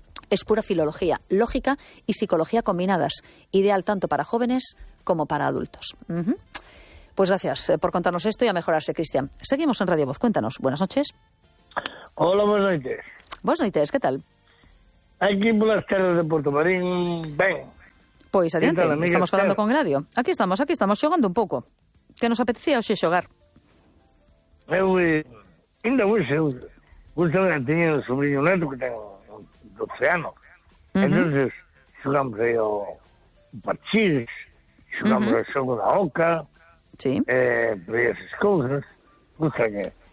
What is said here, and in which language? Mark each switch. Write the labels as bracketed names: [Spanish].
[Spanish] Es pura filología, lógica y psicología combinadas, ideal tanto para jóvenes como para adultos. Pues gracias por contarnos esto y a mejorarse, Cristian. Seguimos en Radio Voz. Cuéntanos. Buenas noches. Hola, buenas noches. Buenas noches, ¿qué tal? Aquí por las tierras de Puerto Marín, ven. Pues adelante, tal, amiga, estamos hablando con Eladio. [Galician] Aquí estamos xogando un poco. ¿Qué nos apetecía hoxe xogar? Eu, ainda hoxe, gustame a tiña o sobrinho neto que ten 12 anos. Uh-huh. Entonces, xogamos aí o parchís, xogamos uh-huh. o xogo da oca, sí. Por aí esas cousas, gusta que...